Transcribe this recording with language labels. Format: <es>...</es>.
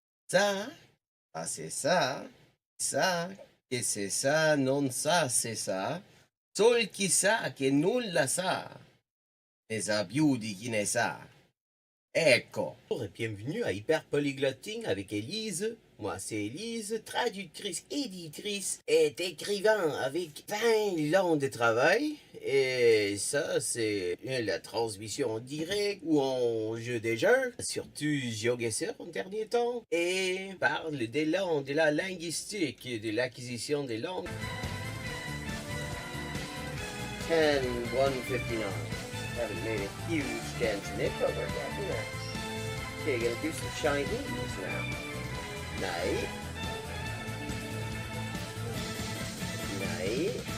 <fr>Ça, c'est ça, que c'est ça, non ça, c'est ça.</fr> <it>Sol chi sa che nulla sa, ne sa più di chi ne sa. Ecco.</it> <fr>Bonjour et bienvenue à Hyper Polyglotting avec Élise. Moi c'est Élise, traductrice, éditrice et écrivain avec 20 ans de travail. Et ça c'est la transmission en direct ou en jeu des jeux. Surtout GeoGuessr en dernier temps. Et parle des langues, de la linguistique, de l'acquisition des langues. 10-159.</fr> <en>Haven't made a huge dent in it, but we're getting there. Okay, gonna do some Chinese now.</en> <sv>Nej. Nej.</sv>